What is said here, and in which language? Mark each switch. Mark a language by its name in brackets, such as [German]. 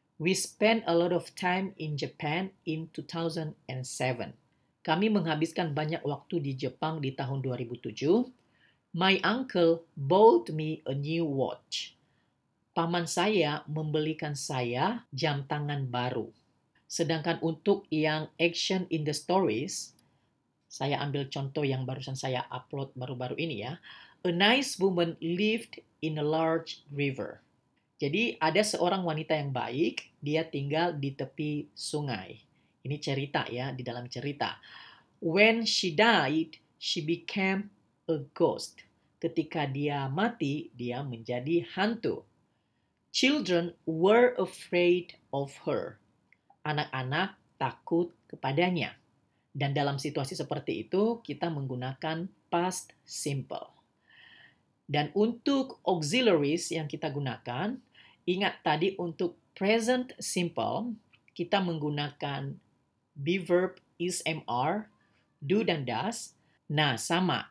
[English] We spent a lot of time in Japan in 2007. [Indonesian] Kami menghabiskan banyak waktu di Jepang di tahun 2007. [English] My uncle bought me a new watch. [Indonesian] Paman saya membelikan saya jam tangan baru. Sedangkan untuk yang [English] action in the stories, [Indonesian] saya ambil contoh yang barusan saya upload baru-baru ini ya. [English] A nice woman lived in a large river. [Indonesian] Jadi ada seorang wanita yang baik, dia tinggal di tepi sungai. Ini cerita ya, di dalam cerita. [English] When she died, she became a ghost. [Indonesian] Ketika dia mati, dia menjadi hantu. [English] Children were afraid of her. [Indonesian] Anak-anak takut kepadanya. Dan dalam situasi seperti itu, kita menggunakan past simple. Dan untuk auxiliaries yang kita gunakan, ingat tadi untuk present simple, kita menggunakan be verb is MR, do dan does. Nah, sama.